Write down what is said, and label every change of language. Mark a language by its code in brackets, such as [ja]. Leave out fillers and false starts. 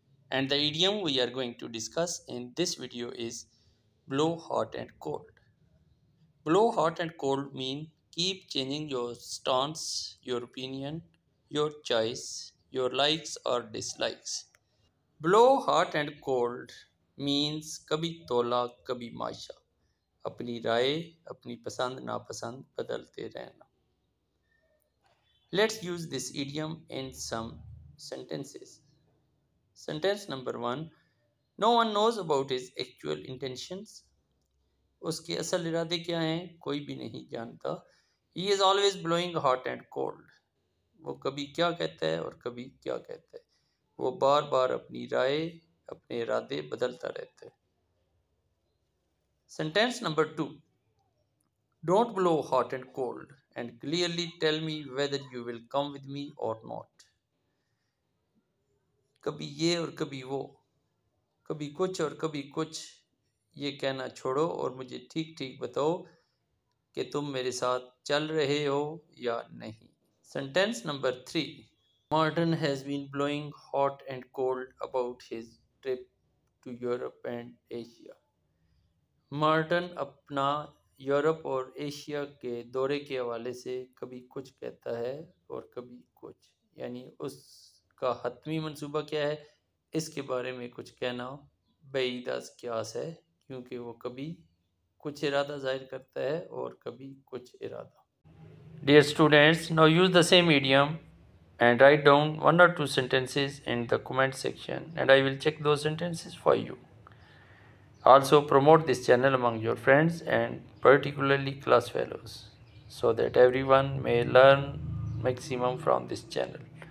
[en] And the idiom we are going to discuss in this video is blow hot and cold. Blow hot and cold mean keep changing your stance, your opinion, your choice, your likes or dislikes. Blow hot and cold means [hi] कभी तोला कभी माशा. अपनी राय अपनी पसंद नापसंद बदलते रहना. [en] Let's use this idiom in some sentences. Sentence number 1. No one knows about his actual intentions. [hi] उसके असल इरादे क्या हैं कोई भी नहीं जानता. [en] He is always blowing hot and cold. [hi] वो कभी क्या कहता है और कभी क्या कहता है. वो बार बार अपनी राय अपने इरादे बदलता रहता है. [en] Sentence number 2. Don't blow hot and cold and clearly tell me whether you will come with me or not. [hi] कभी ये और कभी वो, कभी कुछ और कभी कुछ, ये कहना छोड़ो और मुझे ठीक ठीक बताओ कि तुम मेरे साथ चल रहे हो या नहीं. [en] Sentence number 3. Martin has been blowing hot and cold about his trip to Europe and Asia. [hi] Marton अपना यूरोप और एशिया के दौरे के हवाले से कभी कुछ कहता है और कभी कुछ, यानी उसका हतमी मंसूबा क्या है इसके बारे में कुछ कहना बैईद अज़ क़ियास है, क्योंकि वो कभी कुछ इरादा जाहिर करता है और कभी कुछ इरादा. [en] Dear students, now use the same idiom and write down 1 or 2 sentences in the comment section and I will check those sentences for you. Also promote this channel among your friends and particularly class fellows so that everyone may learn maximum from this channel.